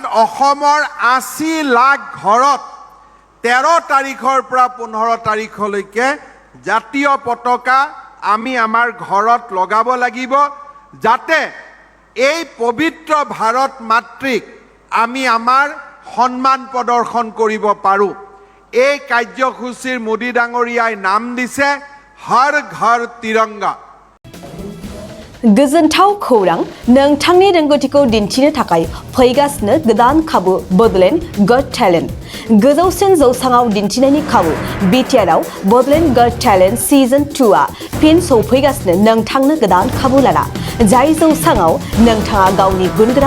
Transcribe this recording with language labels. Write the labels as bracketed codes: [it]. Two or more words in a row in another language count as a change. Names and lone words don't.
[as] অসমৰ 80 লাখ ঘৰত 13 তাৰিখৰ পৰা 15 তাৰিখলৈকে জাতীয় পতাকা আমি আমাৰ ঘৰত লগাব লাগিব যাতে এই পবিত্ৰ ভাৰত মাতৃক আমি আমাৰ সন্মান প্ৰদৰ্শন কৰিব পাৰোঁ এই কাৰ্যসূচীৰ মোদী ডাঙৰীয়াই নাম দিছে হৰ ঘৰ তিৰংগা [brx] गोजोनथाव खौरां नोंथांनि रोंगौथिखौ दिन्थिनो थाखाय फैगासिनो गोदान खाबु बडलेण्ड गट टेलेन्ट गोजौसिन जौसाङाव दिन्थिनायनि खाबु बिटिआरआव बडलेण्ड गट टेलेन्ट सिजन 2 आ फिन सौफैगासिनो नोंथांनो गोदान खाबु लाना जाय जौसाङाव नोंथाङा गावनि गुनगोनां